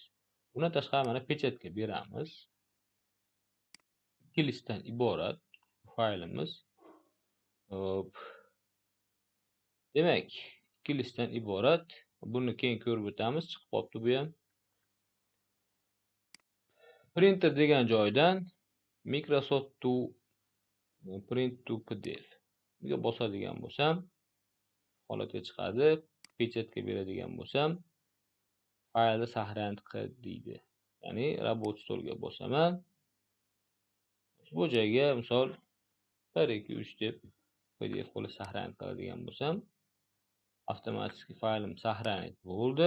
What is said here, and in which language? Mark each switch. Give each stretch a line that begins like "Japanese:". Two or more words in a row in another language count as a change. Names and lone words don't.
Uzbek: Bundan tashqari mana pechatga beramiz. Ikki listdan iborat faylimiz. Demak, ikki listdan iborat. Buni keyin ko'rib o'tamiz. Chiqib qolibdi bu ham. Printer degan joydan Microsoft to print to PDF ga bosadigan bo'lsam, holatga chiqadi. Pechatga beradigan bo'lsam, faylni saqlanib qil deydi. Ya'ni robot stolga bosaman. Bu joyga misol 1 2 3 deb PDF qilib saqlanib qiladigan bo'lsam, avtomatik faylim saqlanib bo'ldi.